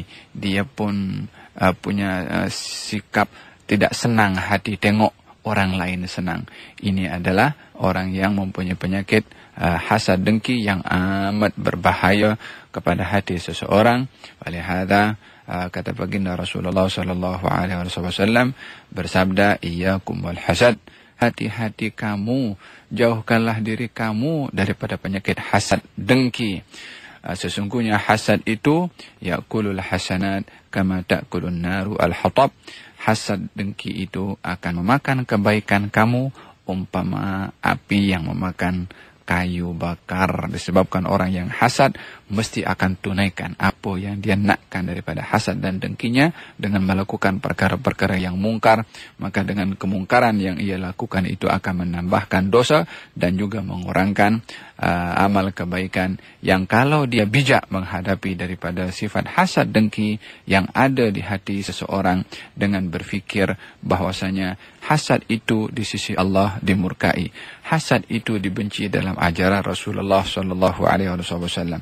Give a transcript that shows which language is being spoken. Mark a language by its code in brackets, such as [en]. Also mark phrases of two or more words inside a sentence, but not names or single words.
[ms] Dia pun punya sikap tidak senang hati tengok orang lain senang. Ini adalah orang yang mempunyai penyakit hasad dengki yang amat berbahaya kepada hati seseorang. Walihada kata baginda Rasulullah [ar] صلى الله عليه وسلم [ms] bersabda, [ar] إياكم والحسد, [ms] hati-hati kamu, jauhkanlah diri kamu daripada penyakit hasad, dengki. Sesungguhnya hasad itu [ar] يأكل الحسنات كما تأكل النار الحطب. [ms] Hasad, dengki itu akan memakan kebaikan kamu umpama api yang memakan kayu bakar. Disebabkan orang yang hasad mesti akan tunaikan apa yang dia nakkan daripada hasad dan dengkinya dengan melakukan perkara-perkara yang mungkar. Maka dengan kemungkaran yang ia lakukan itu akan menambahkan dosa dan juga mengurangkan amal kebaikan, yang kalau dia bijak menghadapi daripada sifat hasad dengki yang ada di hati seseorang dengan berfikir bahwasanya hasad itu di sisi Allah dimurkai, hasad itu dibenci dalam ajaran Rasulullah [ar] صلى الله عليه وسلم.